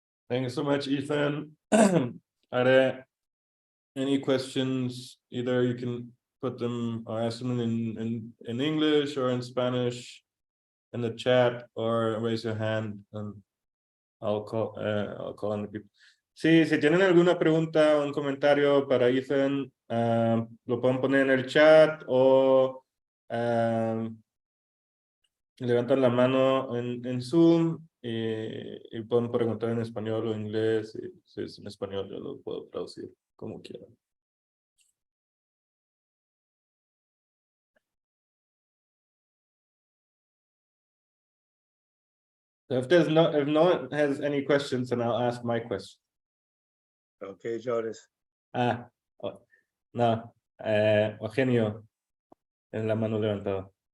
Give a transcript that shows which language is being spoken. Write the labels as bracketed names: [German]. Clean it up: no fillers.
[English] Thank you so much, Ethan. Are there any questions? Either you can put them or ask them in English or in Spanish in the chat, or raise your hand and I'll call on the people. [Spanish] Sí, si tienen alguna pregunta o un comentario para Ethan, lo pueden poner en el chat o levantan la mano en Zoom y pueden preguntar en español o inglés. Y si es en español, yo lo puedo traducir como quieran. [English] So if no one has any questions, then I'll ask my question. Okay, Jonas. [Spanish] No, Eugenio, en la mano levantada.